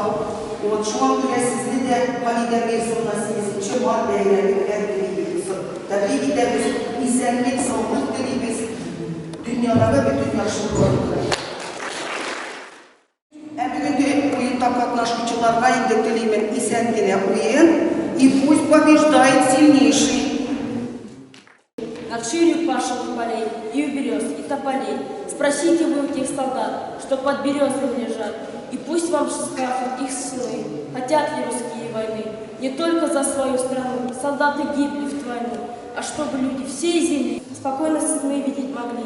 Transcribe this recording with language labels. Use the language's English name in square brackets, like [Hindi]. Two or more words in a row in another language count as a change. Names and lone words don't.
[Tatar] Шуңа күрә сезне дә Халидә Ризовна 8 март бәйрәме белән тәбрик итәбез, исәнлек, саулык телибез, дөньядагы бөтен яхшылыкларны. Бүгенге уенда катнашучыларга инде телимен исән генә уен, [Russian] и пусть побеждает сильнейший. Над ширью пашевых полей и у берез, и тополей спросите вы у тех солдат, что под березами лежат, и пусть вам скажут их сыны, хотят ли русские войны. Не только за свою страну солдаты гибли в войну, а чтобы люди всей земли спокойно сны видеть могли.